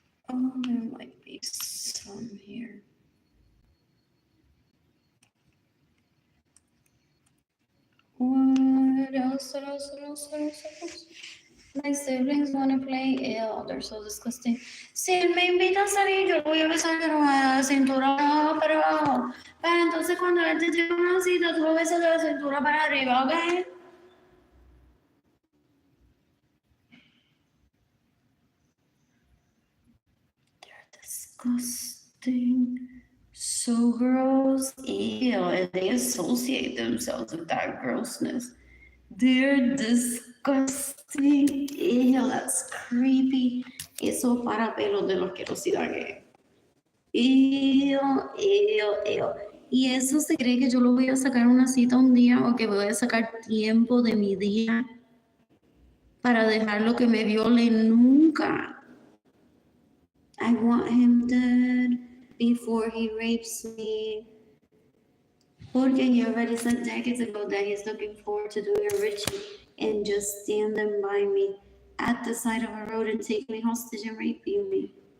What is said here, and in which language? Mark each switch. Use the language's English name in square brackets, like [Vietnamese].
[English] Oh, there might be some here. What else? What else? What else? What else? What else? My siblings want to play. Ew, they're so disgusting. [Spanish] Si él me invita a salir, yo lo voy a besar de la cintura para abajo. Pero entonces cuando él te lleva una cita, tú lo besas de la cintura para arriba, ¿ok? [English] They're disgusting. So gross. Ew, and they associate themselves with that grossness. They're disgusting. Ew, that's creepy. [Spanish] Eso para pelos de la asquerosidad que. Ew, ew, ew. Y eso se cree que yo lo voy a sacar una cita un día o que voy a sacar tiempo de mi día para dejarlo que me viole nunca. [English] I want him dead before he rapes me. [Spanish] Porque [English] he already said decades ago that he's looking forward to doing a Richie and just standing by me at the side of a road and taking me hostage and raping me.